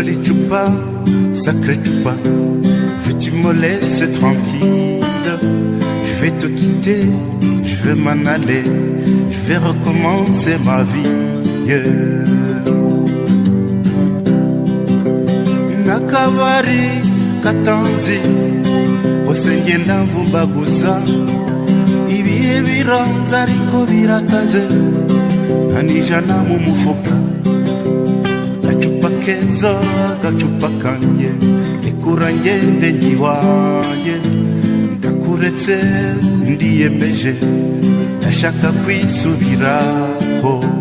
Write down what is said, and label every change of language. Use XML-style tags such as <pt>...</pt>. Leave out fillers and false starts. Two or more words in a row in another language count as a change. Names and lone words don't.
<fr>Chupa, sacré Chupa, veux-tu me laisser tranquille? Je vais te quitter, je vais m'en aller, je vais recommencer ma vie.</fr> <rn>Nakabari katanzi hose ngenda mvumbaguza ibihe biranze ariko birakaze ntanijana mu mufuka gacupa keza gacupa kanje ikura ngende nyiwaye ndakuretse ndiyemeje ndashaka kwisubiraho</rn>